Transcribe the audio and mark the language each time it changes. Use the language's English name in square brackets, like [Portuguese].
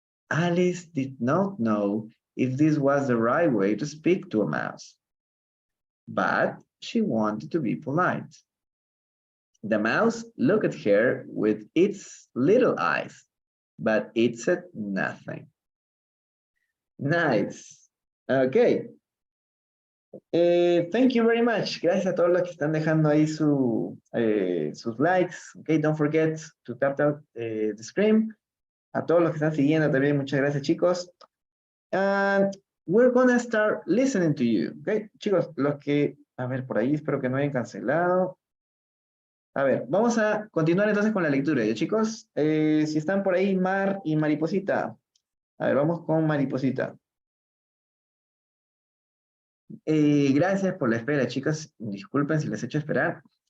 [English] Alice did not know if this was the right way to speak to a mouse, but she wanted to be polite. The mouse looked at her with its little eyes, but it said nothing. Nice. Okay. Thank you very much. [Spanish] Gracias a todos los que están dejando ahí sus likes. [English] Okay, don't forget to tap the screen. [Spanish] A todos los que están siguiendo también, muchas gracias, chicos. [English] And we're gonna start listening to you. [Spanish] Okay, chicos, los que, a ver, por ahí espero que no hayan cancelado. A ver, vamos a continuar entonces con la lectura, ¿ya, chicos? Si están por ahí, Mar y Mariposita. A ver, vamos con Mariposita. Gracias por la espera, chicos. Disculpen si les he hecho esperar.